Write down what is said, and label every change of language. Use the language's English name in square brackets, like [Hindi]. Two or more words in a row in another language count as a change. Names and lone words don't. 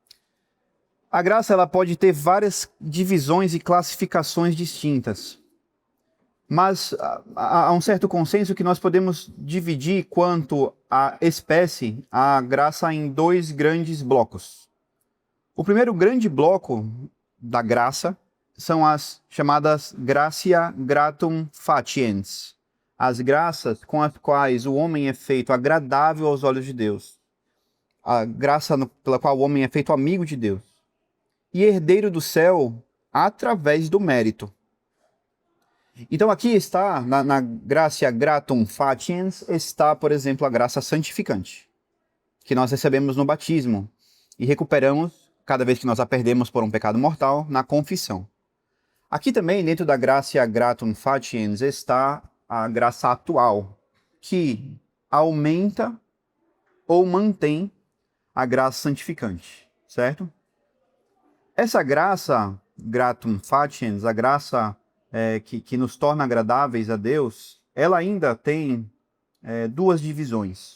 [Portuguese] A graça ela pode ter várias divisões e classificações distintas, mas há um certo consenso que nós podemos dividir quanto à espécie, a graça em dois grandes blocos. O primeiro grande bloco da graça são as chamadas [Latin] gratia gratum faciens, [Portuguese] as graças com as quais o homem é feito agradável aos olhos de Deus, a graça pela qual o homem é feito amigo de Deus e herdeiro do céu através do mérito. Então aqui está, na [Latin] gratia gratum faciens, [Portuguese] está, por exemplo, a graça santificante, que nós recebemos no batismo e recuperamos cada vez que nós a perdemos por um pecado mortal na confissão. Aqui também, dentro da [Latin] gratia gratum faciens, [Portuguese] está a graça atual, que aumenta ou mantém a graça santificante, certo? Essa graça [Latin] gratum faciens, [Portuguese] a graça que nos torna agradáveis a Deus, ela ainda tem duas divisões.